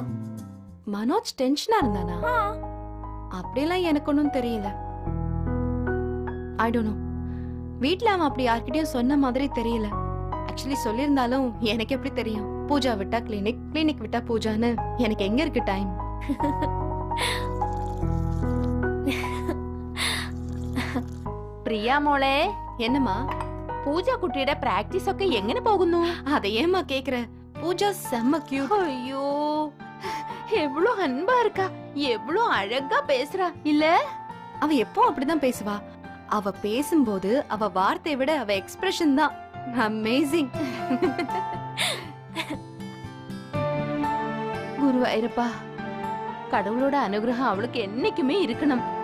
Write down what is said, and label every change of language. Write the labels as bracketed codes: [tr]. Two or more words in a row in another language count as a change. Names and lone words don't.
[ta] மனோஜ் டென்ஷனா இருந்தானா? அப்படியெல்லாம் எனக்கு ஒன்றும் தெரியல. [en] I don't know. [ta] வீட்ல அவன் அப்படி யார்கிட்டயும் சொன்ன மாதிரி தெரியல. ஆக்சுவலி சொல்லியிருந்தாலும் எனக்கு எப்படி தெரியும்? பூஜா விட்டா கிளினிக், கிளினிக் விட்டா பூஜான்னு எனக்கு எங்க இருக்கு டைம்? [ml] പ്രിയ മോളെ, [ta] என்னம்மா? [ml] പൂജ കുട്ടിയുടെ പ്രാക്ടീസ് ഒക്കെ എങ്ങനെ പോകുന്നു? [ta] அதை ஏமா கேக்குற? பூஜா செம்ம கியூட். ஐயோ, எவ்வளவு அன்பா இருக்கா, எவ்வளவு அழகா பேசுறா இல்ல? அவ எப்போ அப்படிதான் பேசுவா. அவ பேசும்போது அவ வார்த்தையை விட அவ எக்ஸ்பிரஷன் தான் அமேசிங். குருவாயிருப்பா, கடவுளோட அனுகிரகம் அவளுக்கு என்னைக்குமே இருக்கணும்.